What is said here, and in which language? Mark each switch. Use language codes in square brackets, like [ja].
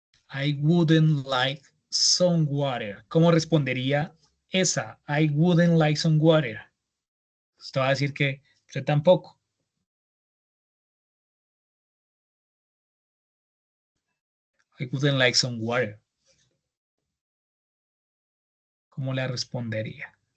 [en] I wouldn't like some water. [es] ¿Cómo respondería esa? [en] I wouldn't like some water. [es] Usted va a decir que usted tampoco. [en] I wouldn't like some water. [es] ¿Cómo le respondería?